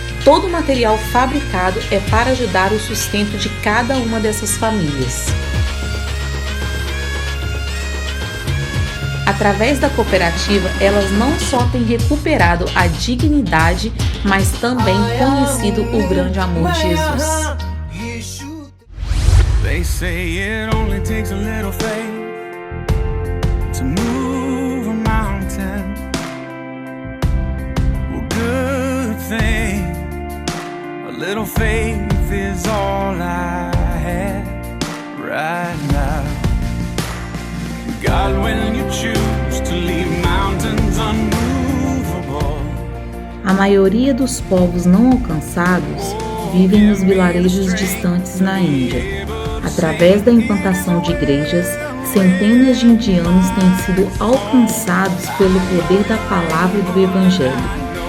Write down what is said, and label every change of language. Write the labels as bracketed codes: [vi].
[pt] Todo o material fabricado é para ajudar o sustento de cada uma dessas famílias. Através da cooperativa, elas não só têm recuperado a dignidade, mas também conhecido o grande amor de Jesus. [en] They say it only takes a little faith to move a mountain. Well, good thing, a little faith is all I have right now. God, when you choose to leave mountains unmovable. [pt] A maioria dos povos não alcançados vivem nos vilarejos distantes na Índia. Através da implantação de igrejas, centenas de indianos têm sido alcançados pelo poder da palavra e do Evangelho.